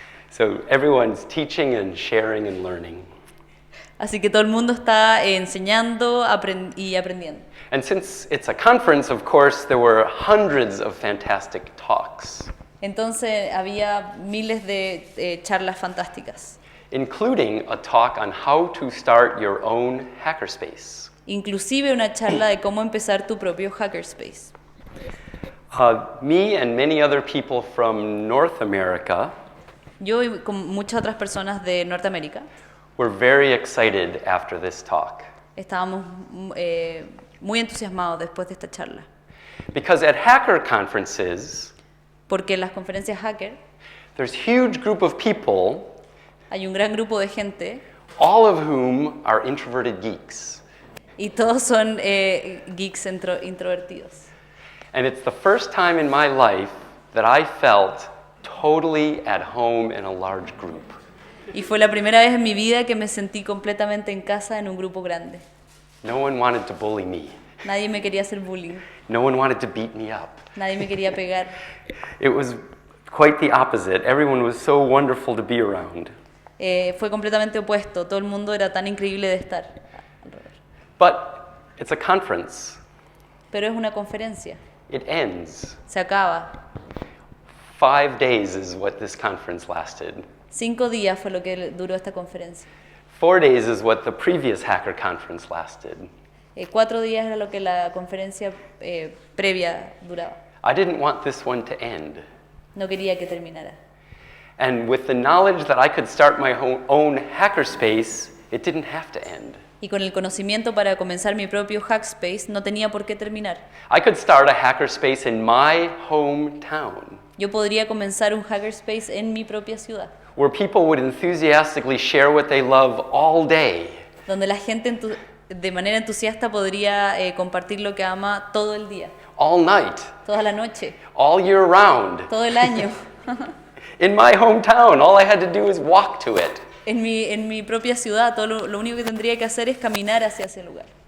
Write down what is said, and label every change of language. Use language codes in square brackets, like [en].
[en] So everyone's teaching and sharing and learning. [es] Así que todo el mundo está enseñando y aprendiendo. [en] And since it's a conference, of course, there were hundreds of fantastic talks, [es] Entonces había miles de charlas fantásticas, [en] including a talk on how to start your own hackerspace. [es] inclusive una charla de cómo empezar tu propio hackerspace. [en] Me and many other people from North America [es] Yo y con muchas otras personas de Norteamérica [en] were very excited after this talk. [es] estábamos muy entusiasmados después de esta charla, [en] Because at hacker conferences, [es] porque en las conferencias hacker [en] there's a huge group of people, [es] hay un gran grupo de gente [en] all of whom are introverted geeks. [es] y todos son geeks introvertidos. [en] And it's the first time in my life that I felt totally at home in a large group. [es] Y fue la primera vez en mi vida que me sentí completamente en casa en un grupo grande. [en] No one wanted to bully me. [es] Nadie me quería hacer bullying, [en] No one wanted to beat me up. [es] nadie me quería pegar. [en] It was quite the opposite. Everyone was so wonderful to be around. [es] Fue completamente opuesto, todo el mundo era tan increíble de estar alrededor. [en] But it's a conference. [es] Pero es una conferencia, [en] It ends. [es] se acaba. [en] 5 days is what this conference lasted. [es] 5 días fue lo que duró esta conferencia. [en] 4 days is what the previous hacker conference lasted. [es] 4 días era lo que la conferencia previa duraba. [en] I didn't want this one to end. [es] No quería que terminara. [en] And with the knowledge that I could start my own hackerspace, it didn't have to end. [es] Y con el conocimiento para comenzar mi propio hackspace, no tenía por qué terminar. [en] I could start a hackerspace in my hometown, [es] Yo podría comenzar un hackerspace en mi propia ciudad, [en] where people would enthusiastically share what they love all day. [es] donde la gente de manera entusiasta podría compartir lo que ama todo el día, [en] All night, [es] toda la noche, [en] all year round. [es] todo el año. [en] In my hometown, all I had to do is walk to it. [es] En mi propia ciudad, todo lo único que tendría que hacer es caminar hacia ese lugar.